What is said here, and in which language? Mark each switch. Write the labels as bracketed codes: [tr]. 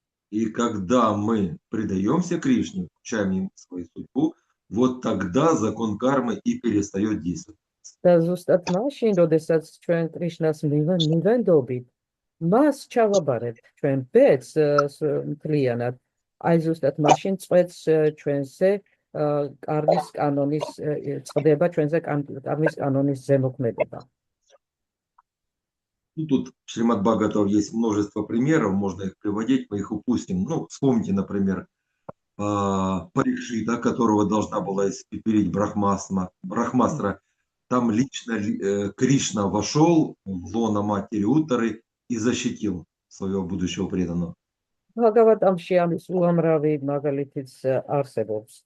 [ru] И когда мы предаемся Кришне, включаем ему свою судьбу, вот тогда закон кармы и перестает действовать. [ka] და ზუსტად მაშინ, როდესაც ჩვენ კრიშნას მივენდობით, მას ჩავაბარებთ ჩვენ ბედს მთლიანად, აი ზუსტად მაშინ წვეთს ჩვენზე კარმის კანონის წყდება, ჩვენზე კარმის კანონის ზემოქმედება. [ru] Ну, тут в Шримад Бхагаватам есть множество примеров, можно их приводить, мы их упустим. Ну, вспомните, например, Парикшита, которого должна была испепелить Брахмастра. Там лично Кришна вошел в лоно матери Уттары и защитил своего будущего преданного. [ka] ბჰაგავატამში ამის უამრავი მაგალითიც არსებობს.